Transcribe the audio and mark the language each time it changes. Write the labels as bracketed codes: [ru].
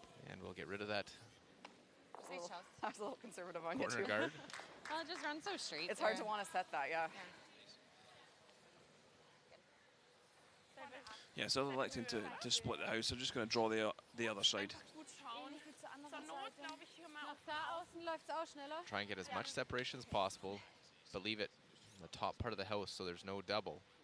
[en] And we'll get rid of that I was a little conservative on you corner too. guard. Well, it just runs so straight. It's hard to want to set that, yeah. Yeah, so they're electing to split the house. They're just going to draw the other side. [de] Gut schauen. Zur Not, glaube ich, hier mal Nach da außen läuft es auch schneller. [en] Try and get as much separation as possible, but leave it in the top part of the house so there's no double.